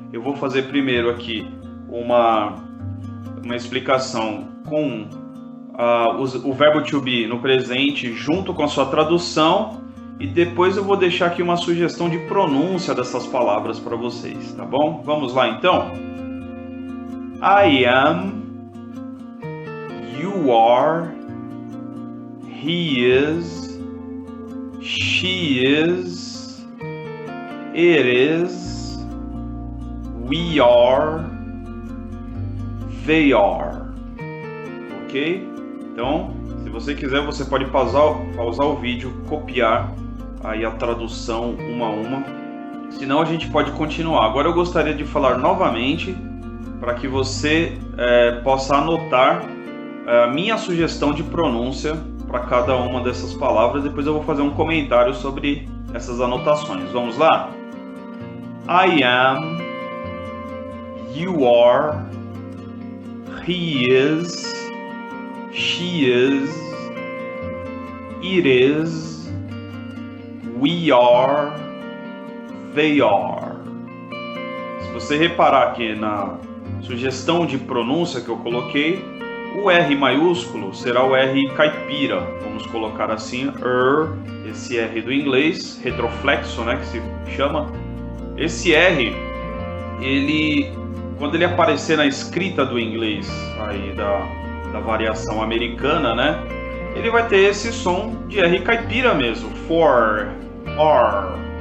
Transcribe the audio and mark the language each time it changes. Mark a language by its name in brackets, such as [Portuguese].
[Portuguese] Eu vou fazer primeiro aqui uma explicação com o verbo to be no presente junto com a sua tradução. E depois eu vou deixar aqui uma sugestão de pronúncia dessas palavras para vocês, tá bom? Vamos lá então. [English] I am, you are, he is, she is, it is, we are, they are. [Portuguese] Ok? Então, se você quiser, você pode pausar o vídeo, copiar aí a tradução uma a uma, senão a gente pode continuar. Agora eu gostaria de falar novamente para que você possa anotar a minha sugestão de pronúncia para cada uma dessas palavras. Depois eu vou fazer um comentário sobre essas anotações. Vamos lá? [English] I am, you are, he is, she is, it is, we are, they are. [Portuguese] Se você reparar aqui na sugestão de pronúncia que eu coloquei, o R maiúsculo será o R caipira, vamos colocar assim, esse R do inglês, retroflexo, né, que se chama. Esse R, quando ele aparecer na escrita do inglês, aí da variação americana, né, ele vai ter esse som de R caipira mesmo, for, or.